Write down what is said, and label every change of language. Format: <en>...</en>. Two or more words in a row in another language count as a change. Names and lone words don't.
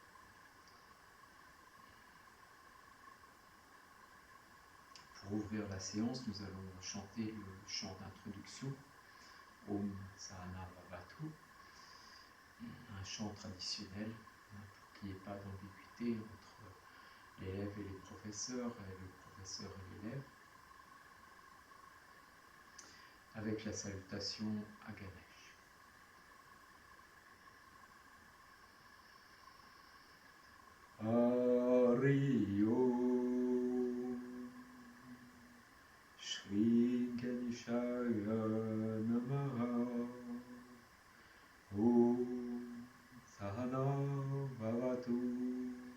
<fr>Pour ouvrir la séance, nous allons chanter le chant d'introduction,</fr> <sa>ॐ सहना भवतु,</sa> <fr>un chant traditionnel pour qu'il n'y ait pas d'ambiguïté entre l'élève et les professeurs, et le professeur et l'élève, avec la salutation à Ganesh.</fr> <sa>हरि ॐ श्री गणेशाय नमः ॐ सहना भवतु</sa>